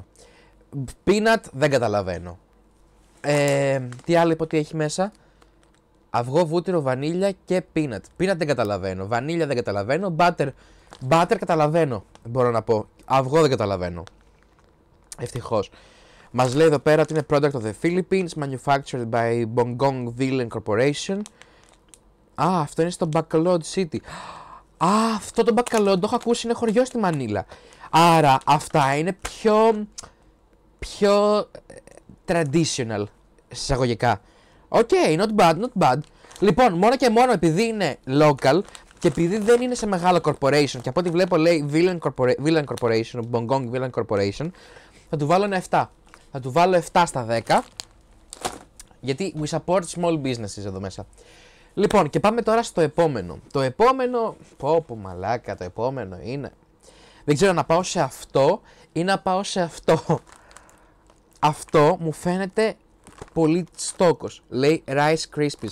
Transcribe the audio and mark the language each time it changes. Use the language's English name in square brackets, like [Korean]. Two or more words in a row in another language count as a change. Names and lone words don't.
[Greek] Peanut δεν καταλαβαίνω. Τι άλλο είπα ότι έχει μέσα? Αυγό, βούτυρο, βανίλια και peanut. Peanut δεν καταλαβαίνω. Βανίλια δεν καταλαβαίνω. Butter καταλαβαίνω, μπορώ να πω. Αυγό δεν καταλαβαίνω. Ευτυχώς. Μας λέει εδώ πέρα ότι είναι [English] product of the Philippines, manufactured by Bongong Corporation. [Greek] Α, αυτό είναι στο Bacolod City. Α, αυτό το Bacolod το έχω ακούσει, είναι χωριό στη Μανίλα. Άρα αυτά είναι πιο traditional, εισαγωγικά. Οκ, [English] not bad. [Greek] Λοιπόν, μόνο και μόνο επειδή είναι local και επειδή δεν είναι σε μεγάλο corporation, και από ό,τι βλέπω λέει Villain Corporation, Bongong Villain Corporation, θα του βάλω ένα 7. Θα του βάλω 7 στα 10, γιατί [English] we support small businesses [Greek] εδώ μέσα. Λοιπόν, και πάμε τώρα στο επόμενο. Το επόμενο, πω μαλάκα, το επόμενο είναι... Δεν ξέρω να πάω σε αυτό ή να πάω σε αυτό. Αυτό μου φαίνεται πολύ στόκος. Λέει Rice Krispies.